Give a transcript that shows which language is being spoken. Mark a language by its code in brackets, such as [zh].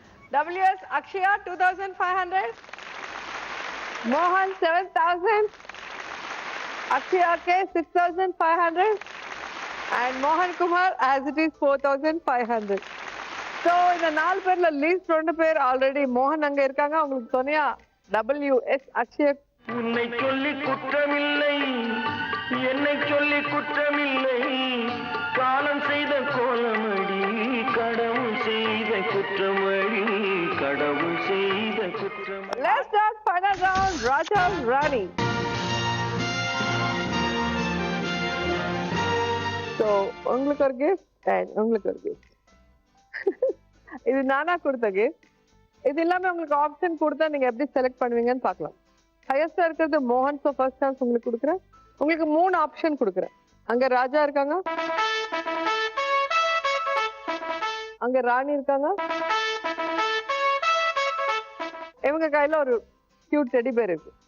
[en] WS Akshaya 2500, Mohan 7000, Akshaya K 6500, and Mohan Kumar as it is 4500. [ta] So இந்த 4 பேர்ல least 2 பேர் already மோகன் அங்க இருக்காங்க. உங்களுக்கு சொன்னியா WS Akshaya. உன்னை சொல்லி குற்றமில்லை, என்னை சொல்லி குற்றமில்லை, காலம் செய்த கோலமடி, கடவுள் செய்த குற்றமடி, கடவுள் செய்த குற்றமடி. [en] Let's start final round, Raja Rani. [ta] So உங்களுக்கு ஒரு gift and உங்களுக்கு ஒரு gift. இது நானா கொடுத்த gift. இது இல்லாம உங்களுக்கு ஆப்ஷன் கொடுத்தா நீங்க எப்படி செலக்ட் பண்ணுவீங்கன்னு பார்க்கலாம். ஹையஸ்டா இருக்கிறது மோகன். ஸோ ஃபர்ஸ்ட் சான்ஸ் உங்களுக்கு கொடுக்குறேன். உங்களுக்கு 3 ஆப்ஷன் கொடுக்குறேன். அங்க ராஜா இருக்காங்க, அங்க ராணி இருக்காங்க, இவங்க கையில ஒரு கியூட் டெடி பேர் இருக்கு.